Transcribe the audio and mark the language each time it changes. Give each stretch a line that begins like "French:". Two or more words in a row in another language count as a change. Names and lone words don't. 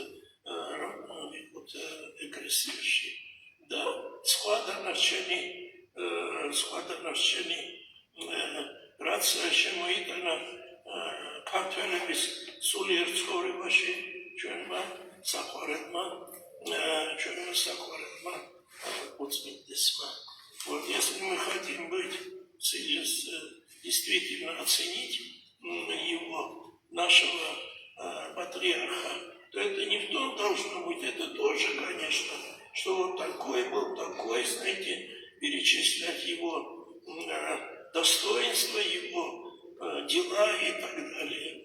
Georgian: ეკლესიაში და სხვა დანარჩენი რაც შემოიტანა ქართველების სულიერ ცხოვრებაში ჩვენმა საყვარელმა уцминдесма.
Russian: Вот если мы хотим быть действительно оценить его, нашего патриарха, то это не в том должно быть, это тоже, конечно, что вот такой был, такой, знаете, перечислять его достоинства его, дела и так далее.